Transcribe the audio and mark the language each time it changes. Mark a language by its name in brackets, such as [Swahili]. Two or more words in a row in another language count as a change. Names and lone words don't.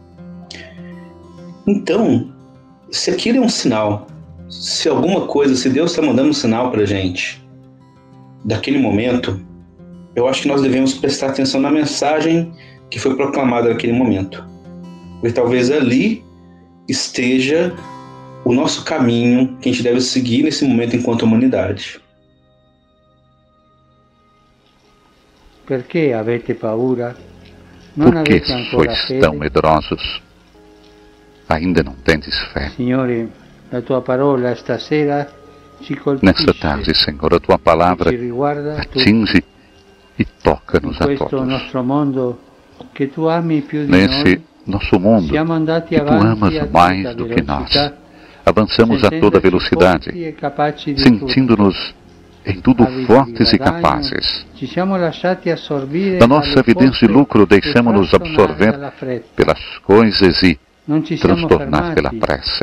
[Portuguese] Então, se aquilo é um sinal, se alguma coisa, se Deus está mandando um sinal para a gente, daquele momento, eu acho que nós devemos prestar atenção na mensagem que foi proclamada naquele momento. Porque talvez ali esteja o nosso caminho que a gente deve seguir nesse momento enquanto humanidade. Por que [Italian] avete paura? [Portuguese] Por que sois tão medrosos? Ainda não tendes fé. [Italian] Signore, la tua parola stasera ci colpisce. [Portuguese] Nesta tarde, Senhor, a tua palavra atinge e toca-nos a todos. [Italian] Nostro mondo, che tu ami più di [Portuguese] Nesse [Italian] noi, [Portuguese] nosso mundo, que tu amas mais do que nós, avançamos a toda velocidade, sentindo-nos em tudo fortes e capazes. Da nossa avidez e lucro, deixamos-nos absorver pelas coisas e transtornar pela pressa.